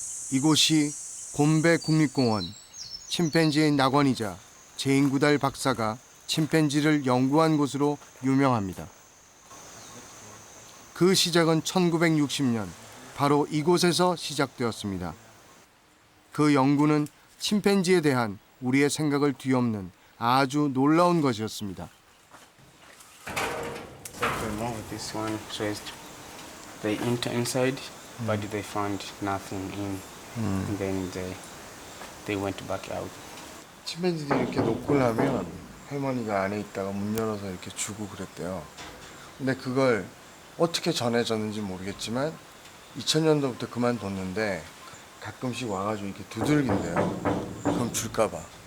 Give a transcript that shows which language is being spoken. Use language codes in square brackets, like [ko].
[ko] 이곳이 곰베 국립공원, 침팬지의 낙원이자 제인구달 박사가 침팬지를 연구한 곳으로 유명합니다. 그 시작은 1960년 바로 이곳에서 시작되었습니다. 그 연구는 침팬지에 대한 우리의 생각을 뒤엎는 아주 놀라운 것이었습니다. [en] This one traced they enter inside, but they found nothing in. And then they went back out. [ko] 침팬지들이 이렇게 노크를 하면 할머니가 안에 있다가 문 열어서 이렇게 주고 그랬대요. 근데 그걸 어떻게 전해졌는지 모르겠지만 2000년도부터 그만뒀는데 가끔씩 와가지고 이렇게 두들긴대요. 그럼 줄까봐.